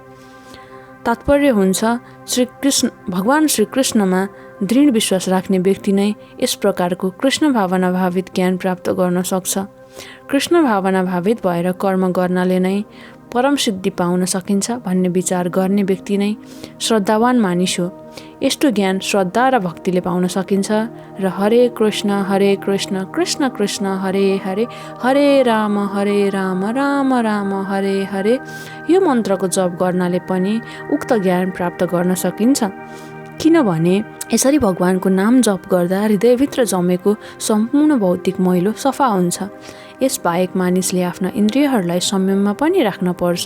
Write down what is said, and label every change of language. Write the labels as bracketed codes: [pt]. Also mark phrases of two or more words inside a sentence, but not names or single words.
[ne] तात्पर्य हुन्छ भगवान श्रीकृष्णमा दृढ विश्वास राख्ने व्यक्ति नै यस प्रकारको कृष्ण भावना भावित ज्ञान प्राप्त गर्न सक्छ। कृष्ण भावना भावित भएर कर्म गर्नाले नै परम सिद्धि पाउन सकिन्छ भन्ने विचार गर्ने व्यक्ति नै श्रद्धावान मानिस हो। यस्तो ज्ञान श्रद्धा र भक्तिले पाउन सकिन्छ र [sa] हरे कृष्ण कृष्ण कृष्ण हरे हरे हरे राम राम राम हरे हरे [ne] यो मन्त्रको जप गर्नाले पनि उक्त ज्ञान प्राप्त गर्न सकिन्छ। किनभने यसरी भगवानको नाम जप गर्दा हृदयभित्र जमेको सम्पूर्ण भौतिक मैलो सफा हुन्छ। यसबाहेक मानिसले आफ्ना इन्द्रियहरूलाई संयममा पनि राख्न पर्छ।